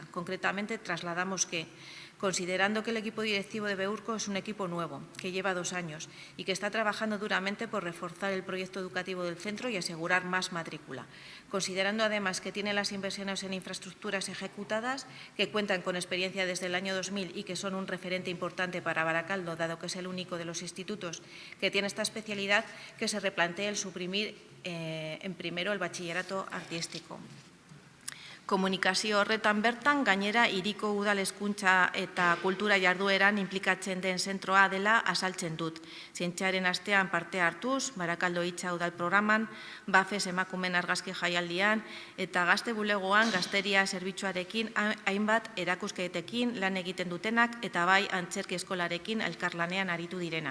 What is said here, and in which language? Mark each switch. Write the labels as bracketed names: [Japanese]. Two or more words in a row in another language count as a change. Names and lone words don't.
[Spanish] Concretamente, trasladamos que, considerando que el equipo directivo de Beurco es un equipo nuevo, que lleva 2 años y que está trabajando duramente por reforzar el proyecto educativo del centro y asegurar más matrícula, considerando además que tiene las inversiones en infraestructuras ejecutadas, que cuentan con experiencia desde el año 2000 y que son un referente importante para Baracaldo, dado que es el único de los institutos que tiene esta especialidad, que se replantee el suprimir en primero el bachillerato artístico. [Basque] Komunikazio horretan bertan, gainera, hiriko udal hezkuntza eta kultura jardueran inplikatzen den zentroa dela azaltzen dut. Zientziaren astean parte hartuz, Barakaldo hitza udal programan, Bafes emakumen argazki jaialdian, eta gazte bulegoan gazteria zerbitzuarekin hainbat erakusketekin lan egiten dutenak, eta bai antzerki eskolarekin elkarlanean aritu direnak.